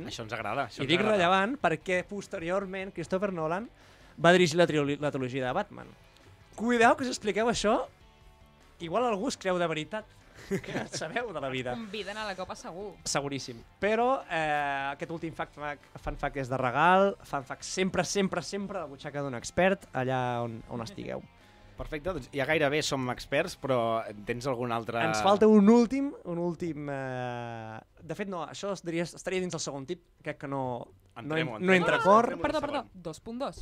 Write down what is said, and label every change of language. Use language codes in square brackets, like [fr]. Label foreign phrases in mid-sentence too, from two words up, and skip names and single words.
[ca] Això ens agrada. I dic rellevant perquè posteriorment Christopher Nolan va dirigir la trilogia de Batman. Cuideu que si expliqueu això, igual algú es creu de veritat que sabeu de la vida. Conviden a la copa segur. Seguríssim. Però aquest últim [en] fun fact [ca] és de regal, [en] fun fact [ca] sempre de la butxaca d'un expert, allà on estigueu. Perfecte, doncs ja gairebé som experts, però tens algun altre... Ens falta un últim... De fet, no, això estaria dins del segon tip, crec que no entra cor. Perdó, 2.2.